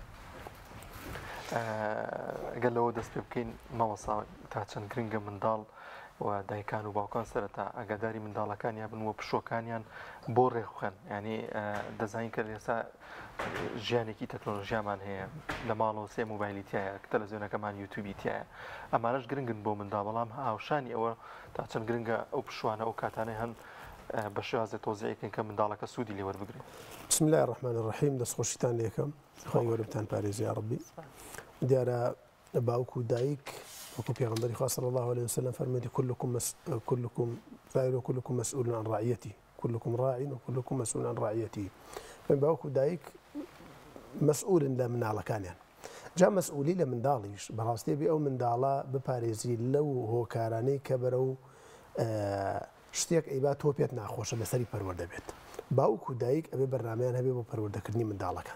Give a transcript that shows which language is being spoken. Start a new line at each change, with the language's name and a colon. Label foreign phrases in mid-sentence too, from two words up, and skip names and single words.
Central Kurdish: ئەگەر لەوە دەست پێ بکەین مەوەسا تا چەند گرنگە منداڵ و دایکان و باوکان سەرەتا ئەگەداری منداڵەکانیان بن و پشوەکانیان بۆ ڕێخوێن ینی دەزانین کە ئێستا ژیانێکی تەکنۆلۆژیامان هەیە لە ماڵەوە سێ مۆبایلی تایە تەلەڤیزیۆنەکەمان یوتیوبی تایە ئەمانەش گرنگن بۆ منداڵ بەڵام هاوشانی ئەوە تا چەند گرنگە ئەو پشوانە ئەو کاتانەی هەن بە شێوازە تۆزیعکەن کە منداڵەکە سوودی لێ وەربگرێت.
Arabic: بسم الله الرحمن الرحیم
Central Kurdish: دەستخۆشیتان لێکەم خۆی گەورەتان پارێزی یا ڕەبی. دیارە باوک و دایک وەکو پێغەمبەری خوا
Arabic: صلی الله عليه وسلم فەرمووی كلكم فاعل وكلكم مسؤول عن رعيته كلكم راع وكلكم مسؤول عن رعيته.
Central Kurdish: باوک و دایک مەسئولن لە مناڵەکانیان. جا مەسئولی لە منداڵیش بەڕاستی بێ ئەو منداڵە بپارێزی لەو هۆکارانەی کە بەرەو شتێک ئەیبا تۆ پێت ناخۆشە لەسەری پەروەردە بێت. باوک و دایک ئەبێ بەرنامەیان هەبێ بۆ پەروەردەکردنی منداڵەکان.